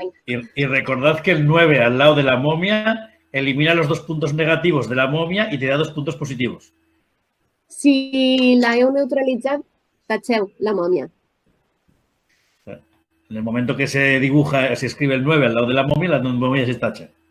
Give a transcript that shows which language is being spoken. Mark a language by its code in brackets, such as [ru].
[es] Y recordad que el 9 al lado de la momia elimina los 2 puntos negativos de la momia y te da 2 puntos positivos. [ca] Si la heu neutralitzat, tacheu la mòmia. [es] En el momento que se dibuja, se escribe el 9 al lado de la momia se tacha.